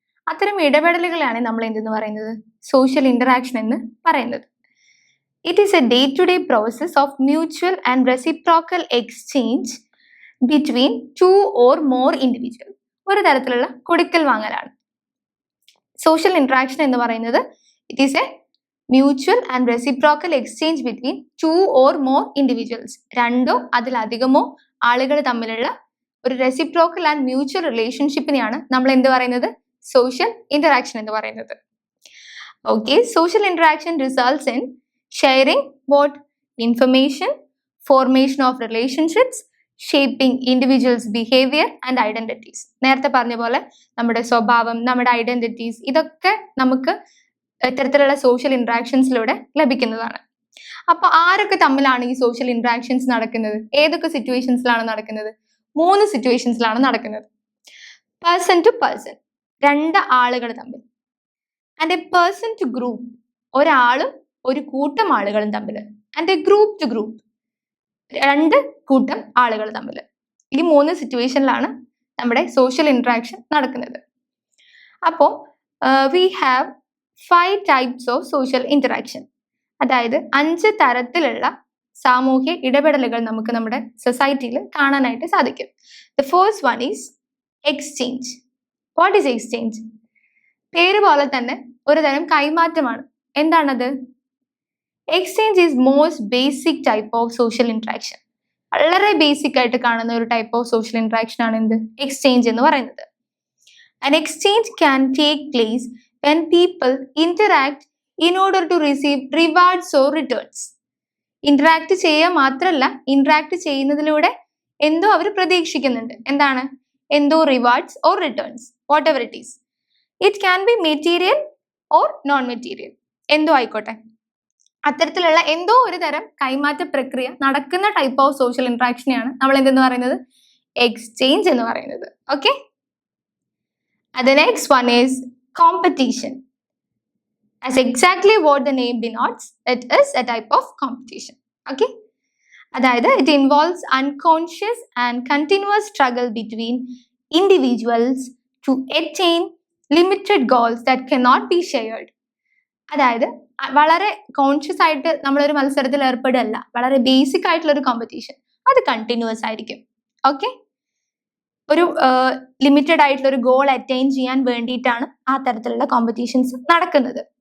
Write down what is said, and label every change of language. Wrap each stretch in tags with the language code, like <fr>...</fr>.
<ml>അത്തരം ഇടപെടലുകളാണ് നമ്മൾ എന്തെന്ന് പറയുന്നത്, സോഷ്യൽ ഇന്ററാക്ഷൻ എന്ന് പറയുന്നത്.</ml> <en>It is a day to day process of mutual and reciprocal exchange between two or more individual.</en> <ml>ഒരു തരത്തിലുള്ള കൊടുക്കൽ വാങ്ങലാണ് സോഷ്യൽ ഇന്ററാക്ഷൻ എന്ന് പറയുന്നത്.</ml> <en>It is a mutual and reciprocal exchange between two or more individuals.</en> <ml>രണ്ടോ അതിലധികമോ ആളുകൾ തമ്മിലുള്ള ഒരു റെസിപ്രോക്കൽ ആൻഡ് മ്യൂച്വൽ റിലേഷൻഷിപ്പിനെയാണ് നമ്മൾ എന്ത് പറയുന്നത്, സോഷ്യൽ ഇന്ററാക്ഷൻ എന്ന് പറയുന്നത്.</ml> <en>Okay, social interaction results in sharing what information, formation of relationships, shaping individuals behaviour and identities.</en> <ml>നേരത്തെ പറഞ്ഞ പോലെ നമ്മുടെ സ്വഭാവം, നമ്മുടെ ഐഡന്റിറ്റീസ്, ഇതൊക്കെ നമുക്ക് ഇത്തരത്തിലുള്ള സോഷ്യൽ ഇന്ററാക്ഷൻസിലൂടെ ലഭിക്കുന്നതാണ്. അപ്പൊ ആരൊക്കെ തമ്മിലാണ് ഈ സോഷ്യൽ ഇന്ററാക്ഷൻസ് നടക്കുന്നത്, ഏതൊക്കെ സിറ്റുവേഷൻസിലാണ് നടക്കുന്നത്? 3 സിറ്റുവേഷൻസിലാണ് നടക്കുന്നത്. പേഴ്സൺ ടു പേഴ്സൺ, 2 ആളുകൾ തമ്മിൽ.</ml> <en>and a person to group,</en> <ml>ഒരാളും ഒരു കൂട്ടം ആളുകളും തമ്മിൽ.</ml> <en>and a group to group,</en> <ml>2 കൂട്ടം ആളുകൾ തമ്മിൽ. ഈ 3 സിറ്റുവേഷനിലാണ് നമ്മുടെ സോഷ്യൽ ഇന്ററാക്ഷൻ നടക്കുന്നത്.</ml> <en>അപ്പോൾ we have 5 types of social interaction.</en> <ml>അതായത് 5 തരത്തിലുള്ള സാമൂഹ്യ ഇടപെടലുകൾ നമുക്ക് നമ്മുടെ സൊസൈറ്റിയിൽ കാണാനായിട്ട് സാധിക്കും.</ml> <en>The first one is exchange. What is exchange?</en> <ml>പേര് പോലെ തന്നെ ഒരു തരം കൈമാറ്റമാണ്. എന്താണത്?</ml> <en>Exchange is most basic type of social interaction.</en> <ml>വളരെ ബേസിക് ആയിട്ട് കാണുന്ന ഒരു ടൈപ്പ് ഓഫ് സോഷ്യൽ ഇന്ററാക്ഷൻ ആണ് എന്ത്, എക്സ്ചേഞ്ച് എന്ന് പറയുന്നത്.</ml> <en>An exchange can take place when people interact in order to receive rewards or returns.</en> <ml>Interact ചെയ്യുക മാത്രമല്ല, ഇന്ററാക്ട് ചെയ്യുന്നതിലൂടെ എന്തോ അവർ പ്രതീക്ഷിക്കുന്നുണ്ട്. എന്താണ്?</ml> <en>എന്തോ rewards or returns, whatever it is. It can be material or non material,</en> <ml>എന്തോ ആയിക്കോട്ടെ. അത്തരത്തിലുള്ള എന്തോ ഒരു തരം കൈമാറ്റ പ്രക്രിയ നടക്കുന്ന ടൈപ്പ് ഓഫ് സോഷ്യൽ ഇന്ററാക്ഷനെയാണ് നമ്മൾ എന്തെന്ന് പറയുന്നത്, എക്സ്ചേഞ്ച് എന്ന് പറയുന്നത്.</ml> <en>Okay, the next one is competition. As exactly what the name denotes, it is a type of competition. Okay, അതായത് it involves unconscious and continuous struggle between individuals to attain limited goals that cannot be shared.</en> <ml>അതായത് വളരെ conscious ആയിട്ട് നമ്മളൊരു മത്സരത്തിൽ ഏർപ്പെടുകയല്ല, വളരെ basic ആയിട്ടുള്ള ഒരു competition, അത് കണ്ടിന്യൂസ് ആയിരിക്കും. ഓക്കെ, ഒരു ലിമിറ്റഡ് ആയിട്ടുള്ള ഒരു ഗോൾ അറ്റൈൻ ചെയ്യാൻ വേണ്ടിയിട്ടാണ് ആ തരത്തിലുള്ള കോമ്പറ്റീഷൻസ് നടക്കുന്നത്.</ml>